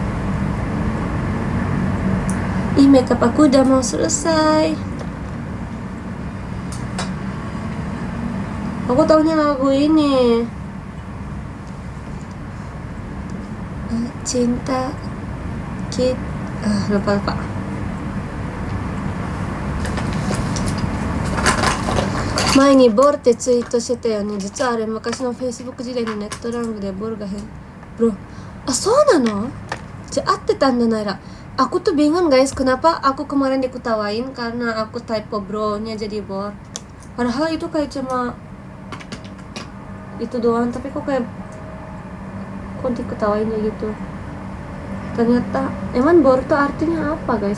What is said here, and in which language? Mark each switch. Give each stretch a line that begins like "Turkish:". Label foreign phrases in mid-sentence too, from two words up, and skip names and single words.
Indonesian: Ih, makeup aku udah mau selesai. Aku taunya lagu ini. Cinta lupa.
Japanese: 前にボルってツイートしてたよね。実はあれ昔の Facebook 時代のネットラングでボルがbro. そうなの? じゃあ合ってたんだ Naira.
Indonesian: Aku tuh bingung guys, kenapa aku kemarin diketawain karena aku typo bro-nya jadi bor. Padahal itu kayak cuma itu doang, tapi kok diketawainnya gitu. Ternyata emang bor tuh artinya apa guys?